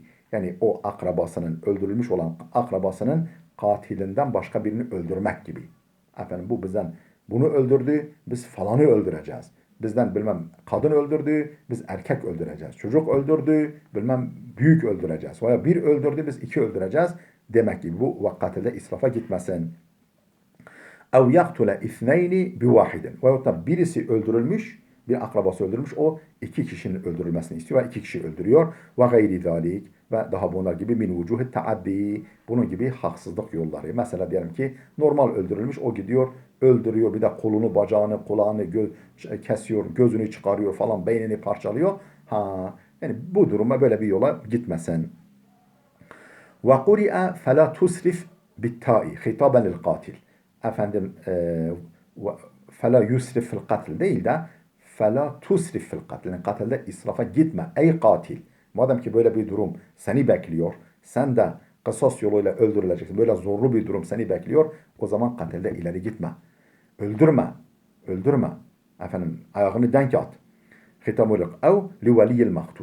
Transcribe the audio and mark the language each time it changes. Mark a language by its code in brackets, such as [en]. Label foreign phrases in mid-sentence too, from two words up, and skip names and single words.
[tr] Yani o akrabasının, öldürülmüş olan akrabasının katilinden başka birini öldürmek gibi. Efendim bu bizden bunu öldürdü, biz falanı öldüreceğiz. Bizden bilmem kadın öldürdü, biz erkek öldüreceğiz. Çocuk öldürdü, bilmem büyük öldüreceğiz. Veya bir öldürdü, biz iki öldüreceğiz demek gibi. Bu vakkatilde israfa gitmesin. [ar] اَوْ يَقْتُلَ اِثْنَيْنِ بِوَاحِدٍ. [tr] Veyahut da birisi öldürülmüş, bir akrabası öldürülmüş, o iki kişinin öldürülmesini istiyor ve iki kişi öldürüyor. [ar] وَغَيْرِ ذَٰلِكِ. [tr] Ve daha bunlar gibi [ar] من وجوه التعدي, [tr] bunun gibi haksızlık yolları. Mesela diyelim ki normal öldürülmüş, o gidiyor öldürüyor, bir de kolunu, bacağını, kulağını kesiyor, gözünü çıkarıyor falan, beynini parçalıyor. Yani bu duruma, böyle bir yola gitmesin. [ar] وَقُرِئَ فَلَا تُسْرِفْ بِالتَّائِ خِطَابًا لِلْقَاتِلِ. Efendim فَلَا يُسْرِفْ فِي الْقَتْلِ [tr] değil de [ar] فَلَا تُسْرِفْ فِي الْقَتْلِ. [tr] Yani katilde israfa gitme ey katil. Madem ki böyle bir durum seni bekliyor, sen de kısas yoluyla öldürüleceksin, böyle zorlu bir durum seni bekliyor, o zaman katilde ileri gitme. Öldürme, öldürme. Efendim ayağını denk at. [ar] خطاب لك أو لولي المقتول.